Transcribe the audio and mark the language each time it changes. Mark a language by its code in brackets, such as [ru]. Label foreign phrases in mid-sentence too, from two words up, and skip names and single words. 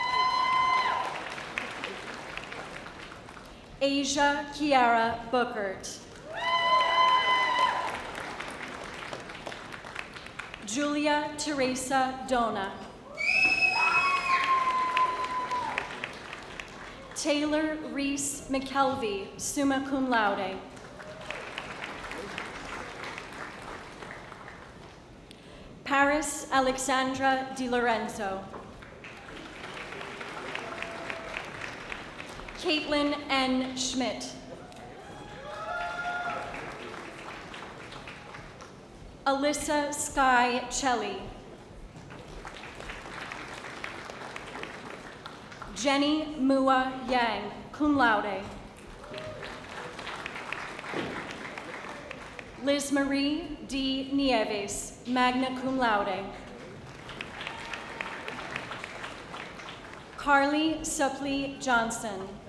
[en] Asia Kiara Bookert. Julia Teresa Dona. Taylor Reese McKelvey, [la] summa cum laude. [en] Paris Alexandra Di Lorenzo. Caitlin N. Schmidt. Alyssa Sky Chelly. Jenny Mua Yang, [la] cum laude. [en] Liz Marie D. Nieves, [la] magna cum laude. [en] Carly Suppley Johnson.